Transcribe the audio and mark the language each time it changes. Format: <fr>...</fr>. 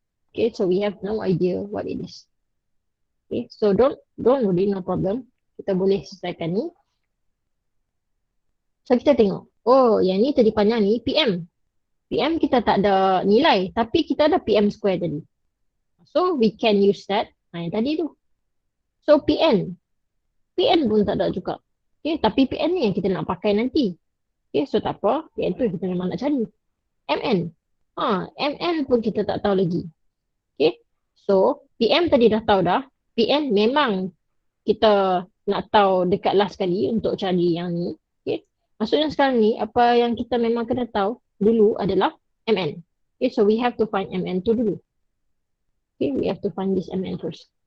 <en>Okay, so we have no idea what it is. Okay, so don't worry, no problem.</en> <ms>Kita boleh selesaikan ni. So kita tengok. Oh, yang ni tadi panjang ni PM. PM kita tak ada nilai. Tapi kita ada PM square tadi.</ms> <en>So we can use that.</en> <ms>Yang tadi tu. So PN. PN pun tak ada juga. Okay, tapi PN ni yang kita nak pakai nanti. Okay, so tak apa. PN tu kita memang nak cari. MN. MN pun kita tak tahu lagi. Okay, so PM tadi dah tahu dah. PN memang kita nak tahu dekat last kali untuk cari yang ni. Okay, maksudnya sekarang ni apa yang kita memang kena tahu dulu adalah MN.</ms> <en>Okay, so we have to find MN</en> <ms>tu dulu.</ms> <en>Okay, we have to find this MN first.</en>